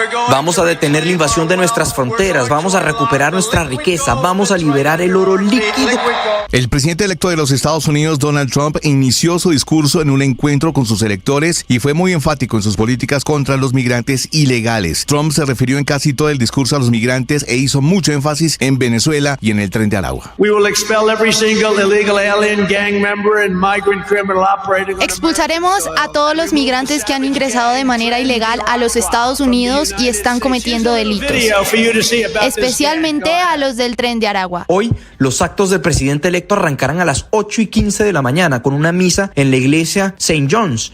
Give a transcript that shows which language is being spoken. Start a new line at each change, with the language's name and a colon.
Spanish: Vamos a detener la invasión de nuestras fronteras, vamos a recuperar nuestra riqueza, vamos a liberar el oro líquido. El presidente electo de los Estados Unidos, Donald Trump, inició su discurso en un encuentro con sus electores y fue muy enfático en sus políticas contra los migrantes ilegales. Trump se refirió en casi todo el discurso a los migrantes e hizo mucho énfasis en Venezuela y en el Tren de Aragua.
English: We will expel every single illegal alien, gang member and migrant.
Spanish: Expulsaremos a todos los migrantes que han ingresado de manera ilegal a los Estados Unidos y están cometiendo delitos, especialmente a los del Tren de Aragua. Hoy, los actos del presidente electo arrancarán a las 8:15 de la mañana con una misa en la iglesia St. John's.